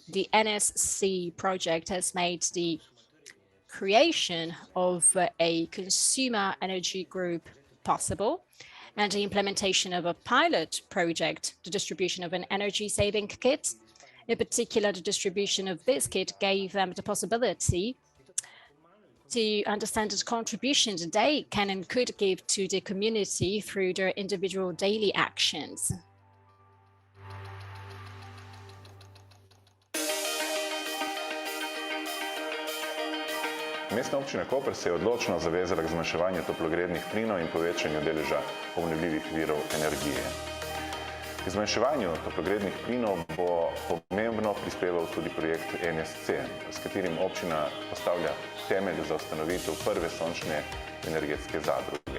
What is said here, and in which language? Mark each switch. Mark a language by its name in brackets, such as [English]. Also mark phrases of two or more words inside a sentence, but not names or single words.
[English] The ENES-CE project has made the creation of a consumer energy group possible, and the implementation of a pilot project, the distribution of an energy saving kit. In particular, the distribution of this kit gave them the possibility to understand the contributions they can and could give to the community through their individual daily actions. [Slovenian] Mestna občina Koper se je odločno zavezala k zmanjševanju toplogrednih plinov in povečanju deleža obnovljivih virov energije. K zmanjševanju toplogrednih plinov bo pomembno prispeval tudi projekt ENES-CE, s katerim občina postavlja temelj za ustanovitev prve sončne energetske zadruge.